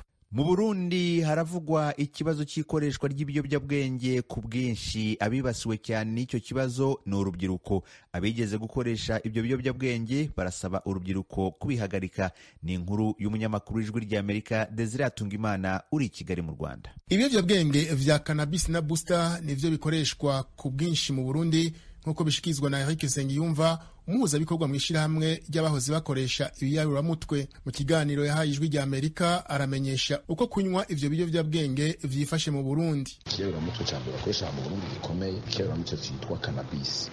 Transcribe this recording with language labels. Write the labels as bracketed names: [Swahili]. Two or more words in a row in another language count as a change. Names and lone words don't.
[Kinyarwanda] Mu Burundi haravugwa ikibazo cy'ikoreshwa ry'ibiyobyabwenge ku bwinshi. Abibasiwe cyane n'icyo kibazo ni urubyiruko. Abigeze gukoresha ibyo biyobyabwenge barasaba urubyiruko kubihagarika. Ni inkuru y'umunyamakuru w'Ijwi ry'Amerika Desire Atungimana uri i Kigali mu Rwanda. [Rundi] Ibiyobyabwenge vya cannabis na booster nivyo bikoreshwa ku bwinshi mu Burundi nk'uko bishikizwa na Eric Nsengiyumva, umuhuzabikorwa mw'ishirahamwe ry'abahoze bakoresha ibiyayuramutwe. Mu kiganiro yahaye Ijwi ry'Amerika aramenyesha uko kunywa ivyo biyovyabwenge vyifashe mu Burundi. Ikiyayuramutwe ca mbere bakoresha mu Burundi gikomeye, ikiyayuramutwe citwa cannabis.